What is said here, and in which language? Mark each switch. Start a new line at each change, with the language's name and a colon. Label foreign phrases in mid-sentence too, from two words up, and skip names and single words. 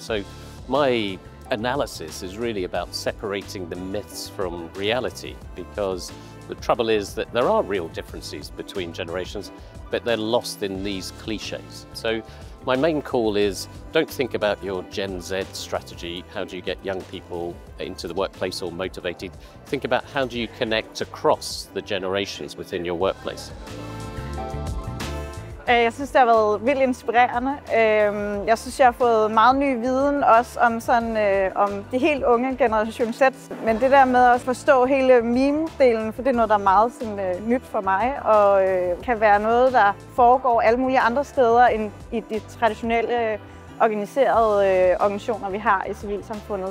English: So my analysis is really about separating the myths from reality, because the trouble is that there are real differences between generations, but they're lost in these cliches. So my main call is, don't think about your Gen Z strategy, how do you get young people into the workplace or motivated. Think about how do you connect across the generations within your workplace.
Danish: Jeg synes, det har været vildt inspirerende. Jeg synes, jeg har fået meget ny viden også om de helt unge generation Z. Men det der med at forstå hele meme-delen, for det er noget, der er meget nyt for mig, og kan være noget, der foregår alle mulige andre steder end i de traditionelle organiserede organisationer, vi har i civilsamfundet.